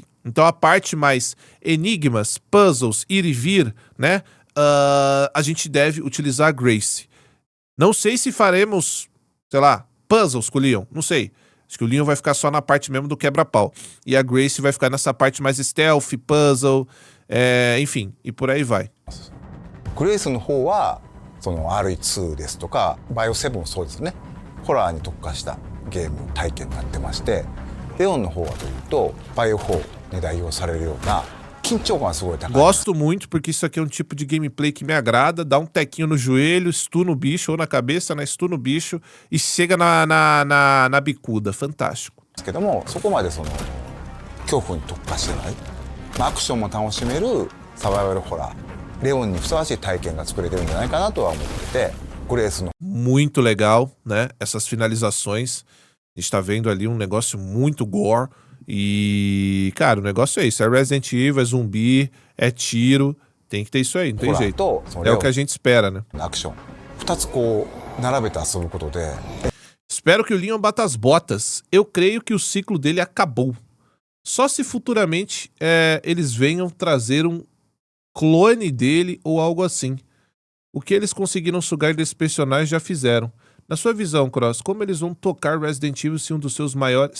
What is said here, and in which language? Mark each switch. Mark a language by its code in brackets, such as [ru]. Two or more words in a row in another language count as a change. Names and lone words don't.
[pt] Então a parte mais enigmas, puzzles, ir e vir, né? A gente deve utilizar a Gracie. Não sei se faremos, sei lá, puzzles com o Leon, não sei. Acho que o Leon vai ficar só na parte mesmo do quebra-pau. E a Gracie vai ficar nessa parte mais stealth, puzzle, enfim, e por aí vai. [ja] グレイスの方はその RE2 ですとかバイオ7もそうですねホラーに特化したゲーム体験になってましてレオンの方はというとバイオ4に代表されるような緊張感がすごい高い [pt] Gosto muito porque isso aqui é um tipo de gameplay que me agrada. Dá um tequinho no joelho, stun o bicho, ou na cabeça, né? Stun o bicho e chega na bicuda. Fantástico. [ja] ですけどもそこまでその恐怖に特化してない、まあ、アクションも楽しめるサバイバルホラーレオンにふさわしい体験が作れてるんじゃないかなとは思っててグレイスの [pt] Muito legal, né? Essas finalizações. A gente tá vendo ali um negócio muito gore. E, cara, o negócio é isso. É Resident Evil, é zumbi, é tiro. Tem que ter isso aí, não tem [ja] ホラー [pt] jeito. [ja] とその [pt] É [ja] レオ [pt] o que a [ja] ン [pt] gente espera, né? [ja] のアクション2つこう並べて遊ぶことで [pt] Espero que o Leon bata as botas. Eu creio que o ciclo dele acabou. Só se futuramente eles venham trazer um clone dele ou algo assim. O que eles conseguiram sugar desse personagem já fizeram. Na sua visão, Cross, como eles vão tocar Resident Evil se um dos seus maiores...